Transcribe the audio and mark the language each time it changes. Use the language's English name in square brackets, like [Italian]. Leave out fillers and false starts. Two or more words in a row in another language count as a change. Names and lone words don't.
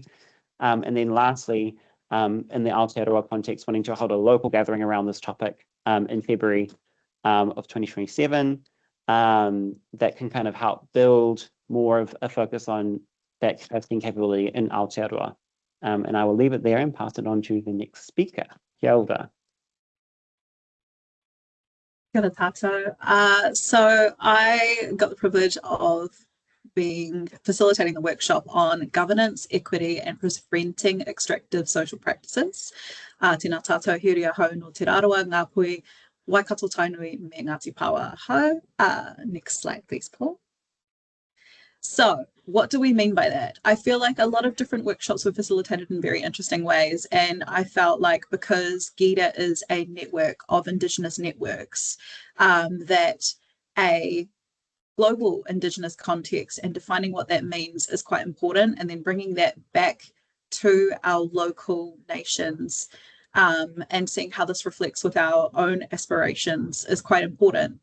[English] And then lastly, in the Aotearoa context, wanting to hold a local gathering around this topic in February of 2027 that can kind of help build more of a focus on that testing capability in Aotearoa. And I will leave it there and pass it on to the next speaker, [Māori] Kia ora. Kia ora tātou. [English] So I got the privilege of facilitating the workshop on governance, equity, and preventing extractive social practices. [Māori] Tēnā tātou hiuria hau no te rarawa ngā pui Waikato Tainui me Ngāti Pawa hau. [English] Next slide, please, Paul. So what do we mean by that? I feel like a lot of different workshops were facilitated in very interesting ways, and I felt like because GIDA is a network of Indigenous networks, that a global Indigenous context and defining what that means is quite important, and then bringing that back to our local nations and seeing how this reflects with our own aspirations is quite important.